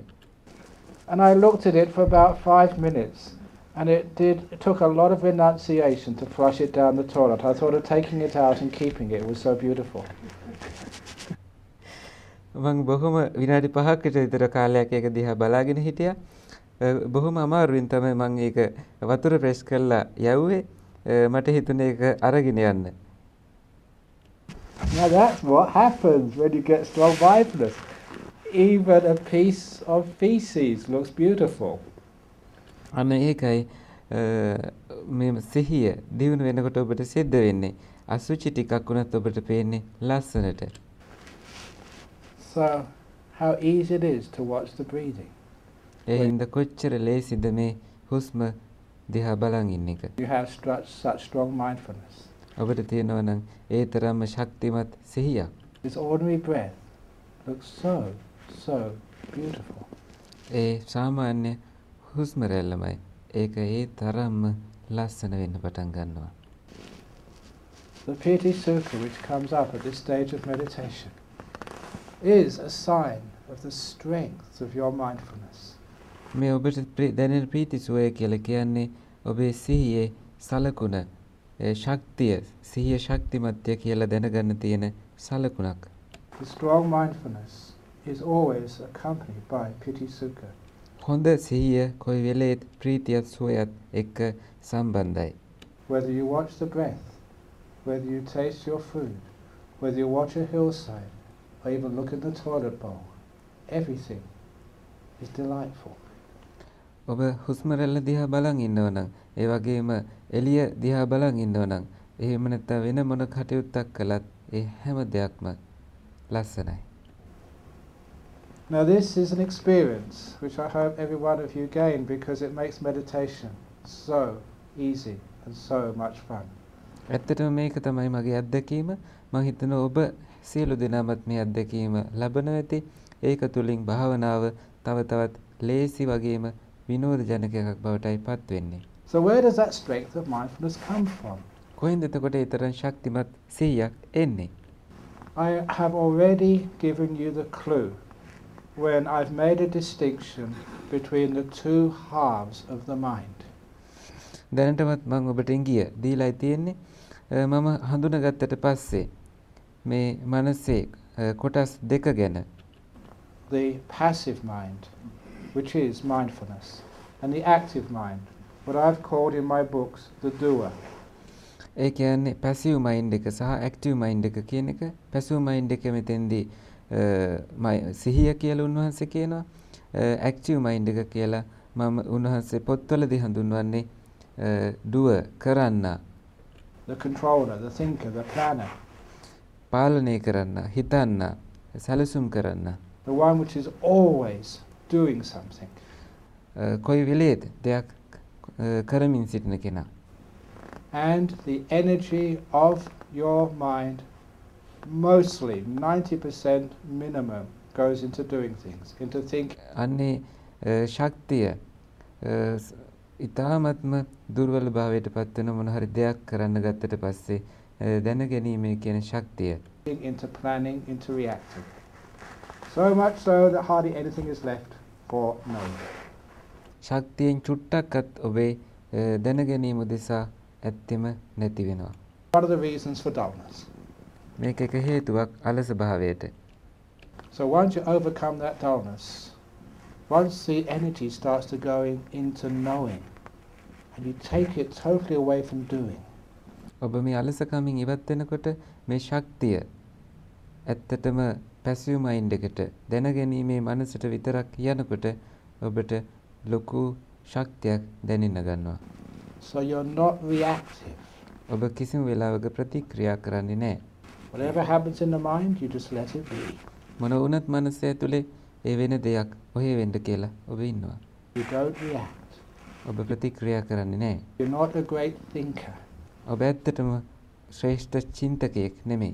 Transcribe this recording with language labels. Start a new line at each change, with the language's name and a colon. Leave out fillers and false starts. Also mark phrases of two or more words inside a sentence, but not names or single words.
English: And I looked at it for about 5 minutes, and it took a lot of renunciation to flush it down the toilet. I thought of taking it out and keeping it. It was so beautiful.
Sinhala: මම බොහොම විනාඩි 5කට විතර කාලයක් ඒක දිහා බලාගෙන හිටියා. බොහොම අමාරුවෙන් තමයි මම ඒක වතුර ප්‍රෙස් කරලා යවුවේ. මට හිතුනේ ඒක අරගෙන යන්න.
English: Now that's what happens when you get strong mindfulness. Even a piece of feces looks beautiful.
Sinhala: අන්න ඒකයි මේ සිහිය දිනු වෙනකොට ඔබට සිද්ධ වෙන්නේ. අසුචි ටිකක් වුණත් ඔබට පේන්නේ ලස්සනට.
English: So, how easy it is to watch the breathing.
Sinhala: එහෙනම් කොච්චර ලේසිද මේ හුස්ම දිහා බලන් ඉන්න එක.
English: You have such strong mindfulness.
Sinhala: ඔබට තියෙනවා නම් ඒ තරම්ම ශක්තිමත් සිහියක්.
English: This ordinary breath looks so beautiful.
Sinhala: ඒ සාමාන්‍ය හුස්ම රැල්ලමයි. ඒක ඒ තරම්ම ලස්සන වෙන්න පටන් ගන්නවා.
English: The
Pali: piti sukha
English: which comes up at this stage of meditation is a sign of the strength of your mindfulness.
Sinhala: මේ ඔබට දැනෙන ප්‍රීති සුවය කියලා කියන්නේ ඔබේ සිහියේ සලකුණ ශක්තිය සිහිය ශක්තිමත්ය කියලා දැනගන්න තියෙන සලකුණක්.
English: The strong mindfulness is always accompanied by
Pali: piti sukha.
Sinhala: හොඳ සිහිය කොයි වෙලේත් ප්‍රීතියත් සුවයත් එක්ක සම්බන්ධයි.
English: Whether you watch the breath, whether you taste your food, whether you watch a hillside, or even look in the toilet bowl, everything is delightful.
Sinhala: ඔබ හුස්ම රැල්ල දිහා බලන් ඉන්නවා නම් ඒ වගේම එළිය දිහා බලන් ඉන්නවා නම් එහෙම නැත්නම් වෙන මොන කටයුත්තක් කළත් ඒ හැම දෙයක්ම ලස්සනයි.
English: Now this is an experience which I hope every one of you gain because it makes meditation so easy and so much fun.
Sinhala: ඇත්තටම මේක තමයි මගේ අත්දැකීම. මම හිතනවා ඔබ සියලු දෙනාමත් මේ අත්දැකීම ලබනවා ඇති. ඒක තුලින් භාවනාව තව තවත් ලේසි වගේම විනෝදජනක බවටයි පත් වෙන්නේ.
English: So where does that strength of mindfulness come from?
Sinhala: කොහෙන්ද එතකොට ඒ තරම් ශක්තිමත් සිහියක් එන්නේ?
English: I have already given you the clue when I've made a distinction between the two halves of the mind.
Sinhala: දැනටමත් මම ඔබට ඉංගිය දීලා තියෙන්නේ. මම හඳුනාගත්තට පස්සේ මේ මනසේ කොටස් දෙක ගැන.
English: The passive mind, which is mindfulness, and the active mind, what I've called in my books the doer.
Sinhala: ඒ කියන්නේ
English: passive mind
Sinhala: එක සහ
English: active mind
Sinhala: එක කියන එක.
English: passive mind
Sinhala: එක මෙතෙන්දී සිහිය කියලා උන්වහන්සේ කියනවා.
English: active mind
Sinhala: එක කියලා මම උන්වහන්සේ පොත්වලදී හඳුන්වන්නේ doer කරන්න.
English: The controller, the thinker, the planner.
Sinhala: පාලනය කරන්න, හිතන්න, සැලසුම් කරන්න.
English: The one which is always doing something.
Sinhala: කොයි වෙලේද දෙයක් කරමින් සිටින කෙනා.
English: And the energy of your mind, mostly 90% minimum, goes into doing things, into thinking.
Sinhala: අන්නේ ශක්තිය ඉතාමත්ම දුර්වල භාවයට පත් වෙන මොන හරි දෙයක් කරන්න ගත්තට පස්සේ දැනගැනීමේ කියන ශක්තිය.
English: Into planning, into reacting. So much so that hardly anything is left for knowing.
Sinhala: ශක්තියෙන් චුට්ටක්වත් ඔබේ දැනගැනීම උදෙසා ඇත්තෙම නැති වෙනවා.
English: One of the reasons for dullness.
Sinhala: මේක එක හේතුවක් අලස භාවයට.
English: So once you overcome that dullness, once the energy starts to going into knowing, and you take it totally away from doing.
Sinhala: ඔබ මේ අලසකමින් ඉවත් වෙනකොට මේ ශක්තිය ඇත්තටම
English: passive mind
Sinhala: එකට දැනගැනීමේ මනසට විතරක් යනකොට ඔබට ලොකු ශක්තියක් දැනෙන්න ගන්නවා.
English: So you're not reactive.
Sinhala: ඔබ කිසිම වෙලාවක ප්‍රතික්‍රියා කරන්නේ නැහැ.
English: Whatever happens in the mind, you just let it be.
Sinhala: මොන වුණත් මනස ඇතුලේ ඒ වෙන දෙයක් ඔහේ වෙන්න කියලා ඔබ ඉන්නවා.
English: You don't react.
Sinhala: ඔබ ප්‍රතික්‍රියා කරන්නේ නැහැ.
English: You're not a great thinker.
Sinhala: ඔබ ඇත්තටම ශ්‍රේෂ්ඨ චින්තකයෙක් නෙමෙයි.